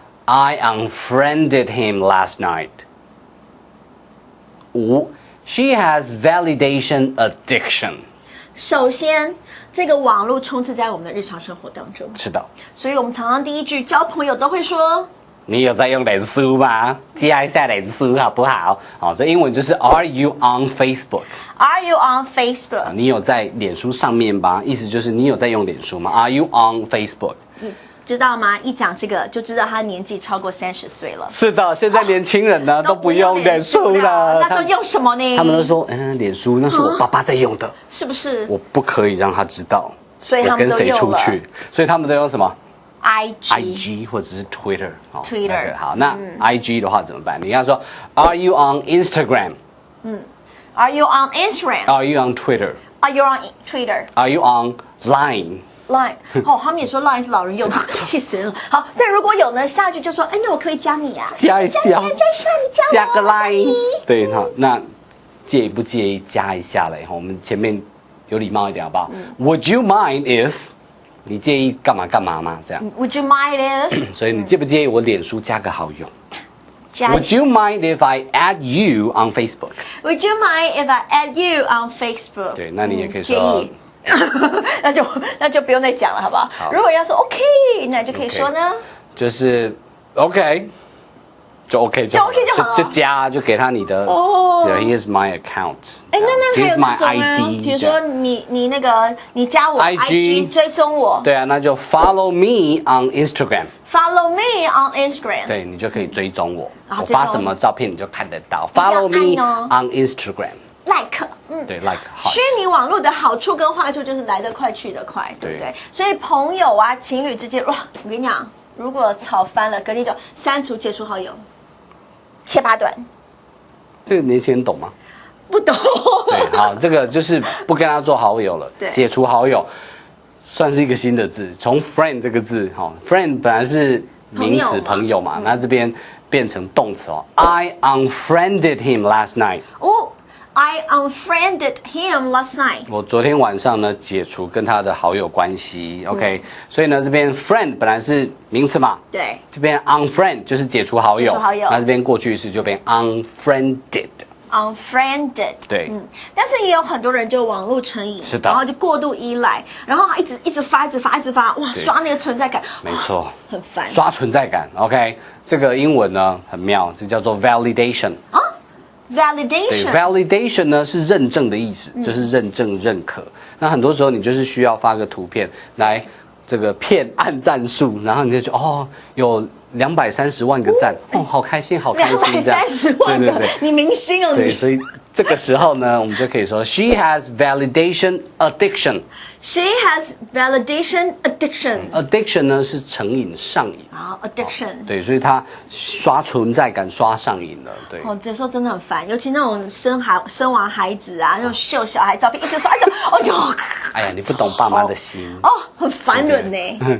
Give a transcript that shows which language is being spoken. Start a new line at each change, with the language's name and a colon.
English: I unfriended him last night. 5. She has validation addiction.
Chinese: 首先，这个网络充斥在我们的日常生活当中，是的。所以我们常常第一句交朋友都会说。你有在用脸书吗？加一下脸书好不好？好，这英文就是
English: Are you on Facebook? Are you on Facebook?
Chinese: 你有在脸书上面吧？意思就是你有在用脸书吗 ？
English: Are you on Facebook?
Chinese: 知道吗？一讲这个就知道他年纪超过30岁了。是的，现在年轻人呢、都不用脸书了，那都用什么呢？他们都说，脸书那是我爸爸在用的，是不是？我不可以让他知道，所以他们我跟谁都用了出去，所以他们都用什么？
English: IG
Chinese: 或者是 Twitter，
English: Twitter
Chinese: 好，那 IG 的话怎么办？你要说
English: Are you on Instagram？ Are you on Instagram? Are you on Twitter? Are you on Twitter? Are you on Line?
Chinese: Line 他们也说 Line 是老人用的，气死人了。好，但如果有呢，下句就说，那我可以加你啊，加一下，加你加个 Line。对，好，那介不介意加一下嘞？我们前面有礼貌一点好不好？
English: Would you mind if？
Chinese: 你介意干嘛干嘛吗？这样。
English: Would you mind if？
Chinese: 所以你介不介意我脸书加个好友
English: ？Would you mind if I add you on Facebook? Would you mind if I add you on Facebook?
Chinese: 对，那你也可以介说。意那就不用再讲了，好不好？如果要说 OK， 那就可以说呢，就是 OK。就 OK 就好了，就加就给他你的
English: Here's my account。
Chinese: 那还有那种啊，比如说你那个你加我 IG 追踪我，对啊，那就
English: Follow me on Instagram。Follow me on Instagram。
Chinese: 对，你就可以追踪我，我发什么照片你就看得到。
English: Follow me on Instagram。Like，
Chinese: 对
English: ，like。
Chinese: 虚拟网络的好处跟坏处就是来得快去得快，对不对？所以朋友啊，情侣之间，哇，我跟你讲，如果吵翻了，隔天就删除解除好友。切八段，这个年轻人懂吗？不懂。对，好，这个就是不跟他做好友了，解除好友，算是一个新的字。从 friend 这个字，friend 本来是名词朋友嘛，那这边变成动词哦。
English: I unfriended him last night。 I unfriended him last night.
Chinese: 我昨天晚上呢解除跟他的好友关系，OK，所以呢这边 friend 本来是名词嘛，对，这边 unfriend 就是解除好友，解除好友那这边过去式就变 unfriended。
English: unfriended.
Chinese: 对，但是也有很多人就网络成瘾，是的然后就过度依赖，然后他一直发，哇，对刷那个存在感，没错，很烦。刷存在感，OK， 这个英文呢很妙，这叫做 validation。对
English: validation，
Chinese: ，validation 呢是认证的意思，就是认证认可。那很多时候你就是需要发个图片来这个骗按赞数，然后你就觉得哦有230万个赞，哦好开心，好开心这样。 230万个，你明星哦对，你。所以这个时候呢，我们就可以说
English: She has validation addiction。 She has validation addiction.
Chinese: Addiction 呢是成瘾上瘾。好 addiction。对，所以他刷存在感刷上瘾了。对，哦，有时候真的很烦，尤其那种生完孩子啊，那种秀小孩照片，一直刷，哦哟，哎呀，你不懂爸妈的心。哦，很烦人呢，